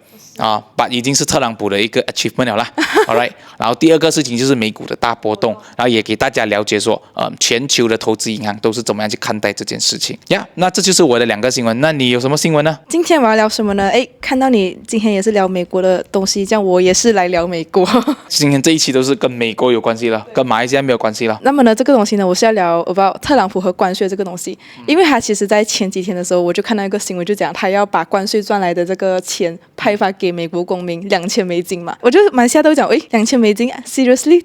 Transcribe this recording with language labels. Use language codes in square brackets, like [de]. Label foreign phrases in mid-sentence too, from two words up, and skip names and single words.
[zh] 已經是特朗普的一個 achievement 了啦。Alright， 然後第二個事情就是美股的大波動，然後也給大家了解說，全球的投資銀行都是怎麼樣去看待這件事情。那這就是我的2個新聞。那你有什麼新聞呢？今天我要聊什麼呢？看到你今天也是聊美國的東西，這樣我也是來聊美國。今天這一期都是跟美國有關係了，跟馬來西亞沒有關係了。那麼呢，這個東西呢，我是要聊 about 特朗普和關稅這個東西，因為他其實在前幾天的時候，我就看到一個新聞，就講他要把關稅賺來的這個錢派發給美國公民$2000嘛，我就蠻嚇到講，誒，$2000 ，seriously？